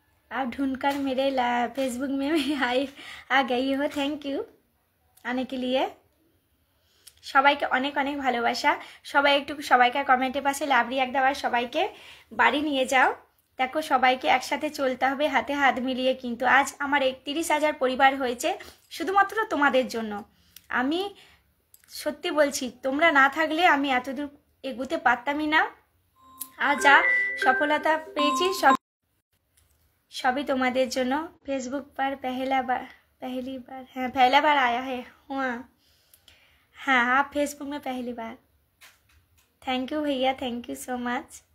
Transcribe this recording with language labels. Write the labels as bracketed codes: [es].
[hi] आप ढूंढकर मेरे फेसबुक में भी आ गई हो, थैंक यू आने के लिए। [bn] সবাইকে অনেক অনেক ভালোবাসা। সবাই একটু সবাইকার কমেন্টের পাশে লাভলি এক দেওয়ার, সবাইকে বাড়ি নিয়ে যাও। দেখো সবাইকে একসাথে চলতে হবে, হাতে হাত মিলিয়ে। কিন্তু আজ আমার 31,000 পরিবার হয়েছে শুধুমাত্র তোমাদের জন্য। আমি সত্যি বলছি, তোমরা না থাকলে আমি এতদূর এগোতে পারতামই না। আর যা সফলতা পেয়েছি সবই তোমাদের জন্য। [hi] फेसबुक पर पहली बार हाँ, पहला बार आया है। हाँ आप फेसबुक में पहली बार, थैंक यू भैया, थैंक यू सो मच।